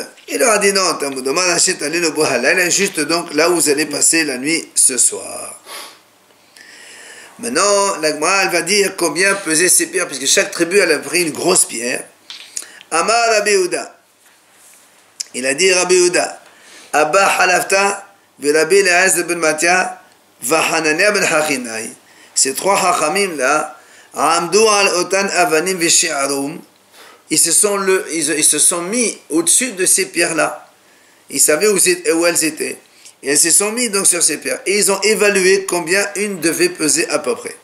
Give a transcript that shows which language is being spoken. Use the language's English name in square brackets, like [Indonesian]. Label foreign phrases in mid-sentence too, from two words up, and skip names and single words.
[French] Il leur a dit non, juste donc là où vous allez passer la nuit ce soir. Maintenant, la Gemara elle va dire combien pesaient ces pierres, puisque chaque tribu elle a pris une grosse pierre. [Hebrew] אמר רבי יהודה, [French] il a dit Rabbi Yehuda, Abba Halafta, Rabbi Eliezer ben Matia, Hanania ben Hachinai. Ces trois Hachamim là, [Hebrew] עמדו על אותן אבנים ושיערום, [French] ils se sont mis au-dessus de ces pierres là. Ils savaient où elles étaient. Et elles se sont mis donc sur ces pierres. Et ils ont évalué combien une devait peser à peu près.